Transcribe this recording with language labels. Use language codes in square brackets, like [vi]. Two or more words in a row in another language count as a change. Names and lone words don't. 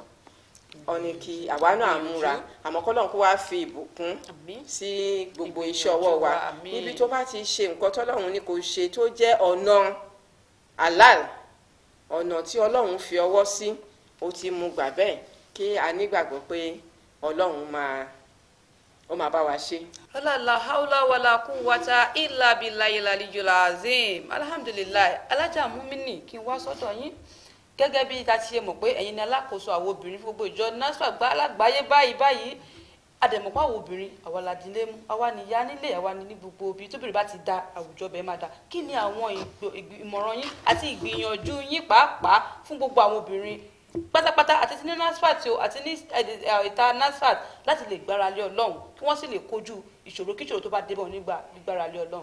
[yo] Ó ní kí àwa náà múra, àmọ́ kọ́lọ́run kó wá fi ìbùkún sí gbogbo iṣẹ́ ọwọ́ wa. Níbi tó bá ti ṣe nǹkan tọ́lọ́run ní kò ṣe tó jẹ́ ọ̀nà halal, ọ̀nà tí Ọlọ́run fi ọwọ́ sí, ó ti mú gbà bẹ́ẹ̀, kí a nígbàgbọ́ pé Ọlọ́run ó máa bá wa ṣe. [ar] لا حول ولا قوة إلا بالله العلي العظيم. Alhamdulillah. [yo] Alájà Mumini, kí n wá sọ́dọ̀ yín. Gẹ́gẹ́ bí ta ti ṣe mọ̀ pé ẹ̀yin ni alákòóso àwọn obìnrin gbogbo ìjọ NASFAT alágbàáyé báyìí. àdèmọ̀pá wo obìnrin àwa la dílé mú àwa ni ìyá nílé àwa ni ní gbogbo obì tóbìnrin bá ti da àwùjọ bẹ́ẹ̀ máa da kí ni àwọn ìmọ̀ràn yín àti ìgbìyànjú yín pàápàá fún gbogbo àwọn obìnrin pátápátá àti ní NASFAT o àti ní ìta NASFAT láti lè gbára lé Ọlọ́run kí wọ́n sì lè kojú ìṣòro kíṣòro tó bá débọ̀ nígbà gbígbára lé Ọlọ́run.